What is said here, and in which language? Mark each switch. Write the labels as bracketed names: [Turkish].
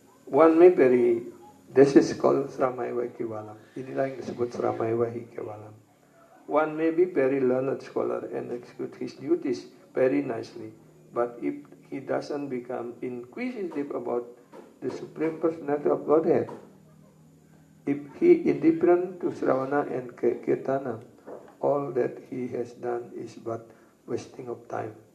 [English] One may this is called Sramai Wahikiwalam. [Indonesian] Inilah yang disebut Sramai Wahikiwalam. [English] One may be very learned scholar and execute his duties very nicely, but if he doesn't become inquisitive about the Supreme Personality of Godhead, if he indifferent to Sravana and Kirtana, all that he has done is but wasting of time.